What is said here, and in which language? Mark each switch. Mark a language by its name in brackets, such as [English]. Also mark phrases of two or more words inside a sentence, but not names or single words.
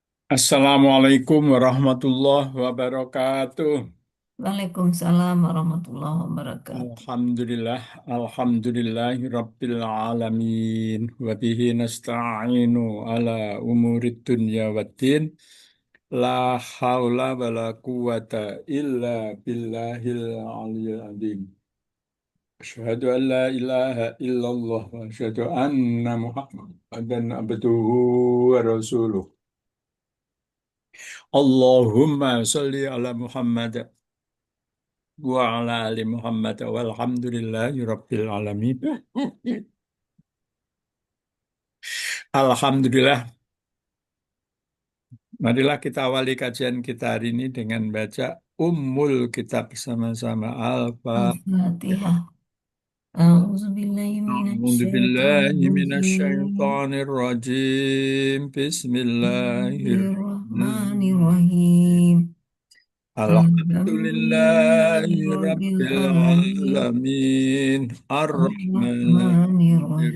[Arabic] السلام عليكم ورحمة الله وبركاته. وعليكم السلام ورحمة الله وبركاته. الحمد لله، الحمد لله رب العالمين. وبه نستعين على أمور الدنيا والدين. لا حول ولا قوة إلا بالله العلي العظيم. أشهد أن لا إله إلا الله وأشهد أن محمدا عبده ورسوله. اللهم صل على محمد وعلى آل محمد والحمد لله رب العالمين. Alhamdulillah, [Indonesian] marilah kita awali kajian kita hari ini dengan baca Ummul Kitab bersama-sama Al-Fatihah. [Arabic] Al-Fatihah. A'udzubillahi أعوذ بالله minasyaitonirrajim. من الشيطان الرجيم. Bismillahirrahmanirrahim. Bismillahirrahmanirrahim. Alhamdulillahi Alhamdulillahi rabbil rabbil alamin. العالمين. الرحمن